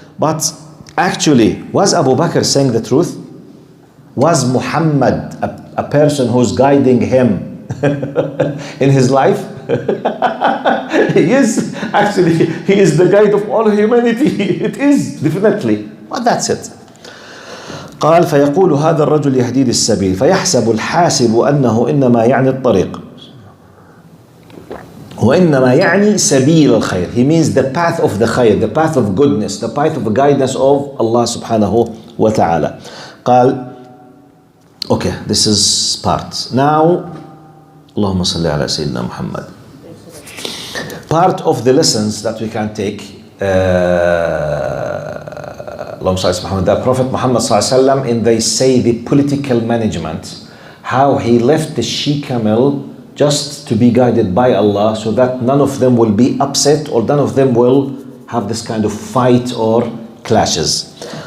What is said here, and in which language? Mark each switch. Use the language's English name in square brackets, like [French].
[English] But actually, was Abu Bakr saying the truth? Was Muhammad a person who's guiding him in his life? Yes, actually, he is the guide of all humanity. It is, definitely. But that's it. [Arabic] قال فيقول هذا الرجل يهدي للسبيل فيحسب الحاسب أنه إنما يعني الطريق وإنما يعني سبيل الخير. [English] He means the path of the خير, the path of goodness, the path of guidance of Allah subhanahu wa ta'ala. [Arabic] قال [English] okay, this is part. Now [Arabic] اللهم صل على سيدنا محمد. [English] Part of the lessons that we can take the Prophet Muhammad sallallahu and they say the political management, how he left the she-camel just to be guided by Allah so that none of them will be upset or none of them will have this kind of fight or clashes.